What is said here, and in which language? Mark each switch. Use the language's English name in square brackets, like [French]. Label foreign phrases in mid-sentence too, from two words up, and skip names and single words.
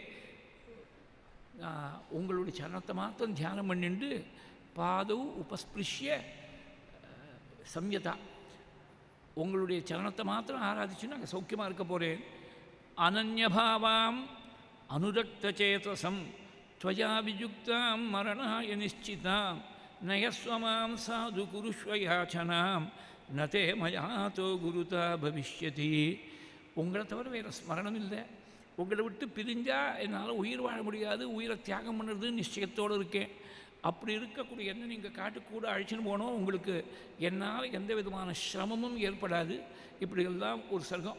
[Tamil] உங்களுடைய சரணத்தை மாத்திரம் தியானம் பண்ணிண்டு [Sanskrit] पादौ उपस्पृश्य संयता. [Tamil] உங்களுடைய சரணத்தை மாத்திரம் ஆராதிச்சுன்னு அங்கே சௌக்கியமாக இருக்க போகிறேன். [Sanskrit] अनन्यभावाम् अनुरक्त चेतसम् त्वया विजुक्तां मरणाय निश्चितां नयस्वमां साधु कुरुष्वयाचनां न ते मयातो गुरुता भविष्यति. [Tamil] உங்களை தவிர வேறு ஸ்மரணம் இல்லை. உங்களை விட்டு பிரிஞ்சால் என்னால் உயிர் வாழ முடியாது, உயிரை தியாகம் பண்ணுறது நிச்சயத்தோடு இருக்கேன். அப்படி இருக்கக்கூடிய என்ன நீங்கள் காட்டுக்கூட அழைச்சின்னு போனோம். உங்களுக்கு என்னால் எந்த விதமான சிரமமும் ஏற்படாது. இப்படியெல்லாம் ஒரு சர்க்கம்.